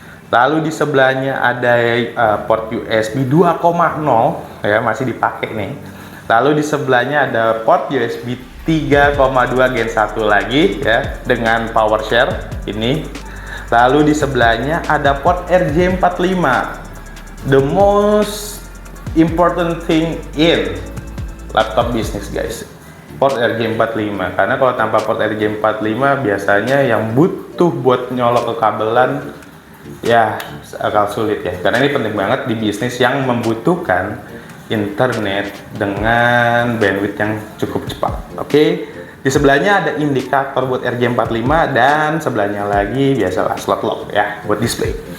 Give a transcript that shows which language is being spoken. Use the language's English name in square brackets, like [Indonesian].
[Indonesian] Lalu di sebelahnya ada port USB 2.0 ya, masih dipakai nih. Lalu di sebelahnya ada port USB 3,2 Gen 1 lagi ya dengan power share ini. Lalu di sebelahnya ada port RJ45. [English] The most important thing in laptop business guys, port RJ45. [Indonesian] Karena kalau tanpa port RJ45 biasanya yang butuh buat nyolok ke kabelan ya agak sulit ya, karena ini penting banget di bisnis yang membutuhkan internet dengan bandwidth yang cukup cepat. Oke, di sebelahnya ada indikator buat RJ45 dan sebelahnya lagi biasalah slot lock ya buat display.